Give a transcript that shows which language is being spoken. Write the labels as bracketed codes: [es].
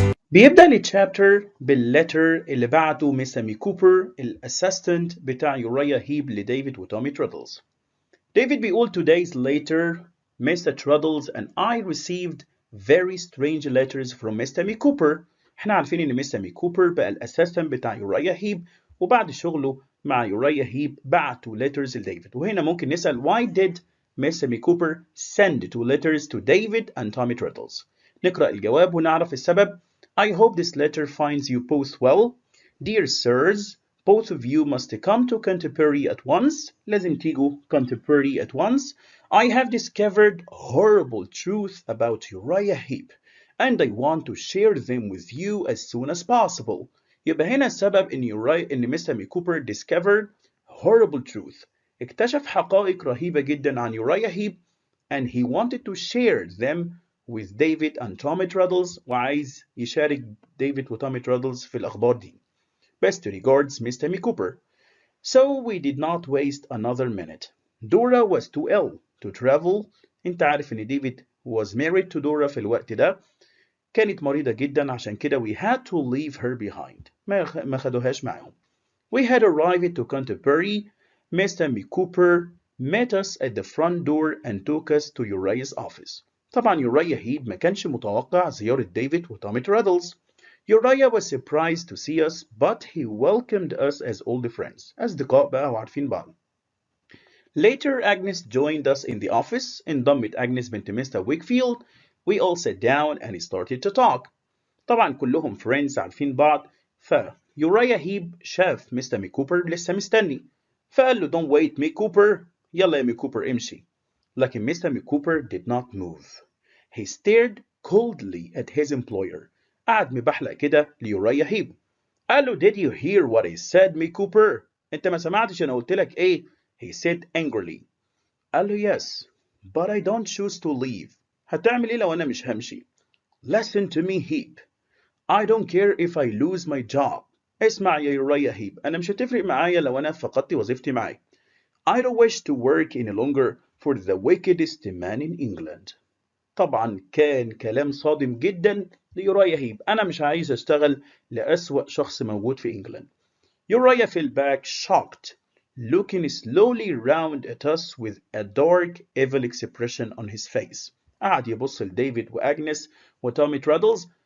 [ar] بيبدأ التشابتر باللتر اللي بعته ميسامي كوبر الاسيستنت بتاع يوريا هيب لديفيد وتومي تريدلز. [en] David [ar] بيقول [en] 2 days later, Mr. Truddles and I received very strange letters from Mr. [ar] مي كوبر. احنا عارفين ان Mr. مي كوبر بقى الاسيستنت بتاع يوريا هيب وبعد شغله مع يوريا هيب بعتوا letters لديفيد. وهنا ممكن نسأل [en] why did Mr. Micawber send 2 letters to David and Tommy Truddles؟ [ar] نقرأ الجواب ونعرف السبب. [en] I hope this letter finds you both well. Dear sirs, both of you must come to Canterbury at once. [ar] لازم تيجوا [en] Canterbury at once. I have discovered horrible truth about Uriah Heep, and I want to share them with you as soon as possible. [ar] يبقى هنا السبب إن مستر مي كوبر [en] discovered horrible truth. [ar] اكتشف حقائق رهيبة جدا عن [en] Uriah Heep, and he wanted to share them with David and Tommy Truddles [ar] وعايز يشارك ديفيد وتومي ترادلز في الأخبار دي. [en] Best regards, Mr. مي كوبر. So we did not waste another minute. Dora was too ill to travel. [ar] انت عارف ان ديفيد [en] was married to Dora [ar] في الوقت ده. كانت مريضة جدا عشان كده [en] we had to leave her behind. [ar] ما خدوهاش معاهم. [en] We had arrived to Canterbury. Mr. Micawber met us at the front door and took us to Uriah's office. [ar] طبعا يوريا هيب ما كانش متوقع زيارة ديفيد وتومي ترادلز. [en] Uriah was surprised to see us, but he welcomed us as old friends. [ar] أصدقاء بقى وعارفين بعض. [en] Later, Agnes joined us in the office. [ar] انضمت أجنس بنت مستر ويكفيلد. [en] We all sat down and started to talk. [ar] طبعا كلهم friends عارفين بعض. يوريا هيب شاف مستر مي كوبر لسه مستني. فقال له [en] don't wait [ar] مي كوبر. يلا يا مي كوبر امشي. لكن مستر مي كوبر [en] did not move. He stared coldly at his employer. [ar] قعد مبحلق كده ليوريا هيب. قال له [en] did you hear what I said [ar] مي كوبر؟ انت ما سمعتش انا قلت لك ايه؟ [en] He said angrily. [ar] قال له [en] yes, but I don't choose to leave. [ar] هتعمل ايه لو انا مش همشي؟ [en] Listen to me Heap. I don't care if I lose my job. [ar] اسمع يا يوريا هيب، انا مش هتفرق معايا لو انا فقدت وظيفتي معاك. [en] I don't wish to work any longer for the wickedest man in England. [ar] طبعا كان كلام صادم جدا ليوريا هيب. أنا مش عايز أشتغل لأسوأ شخص موجود في إنجلند. [en] Uriah fell back shocked, looking slowly round at us with a dark evil expression on his face. [ar] قعد يبص لديفيد وأجنس وتومي ترادلز.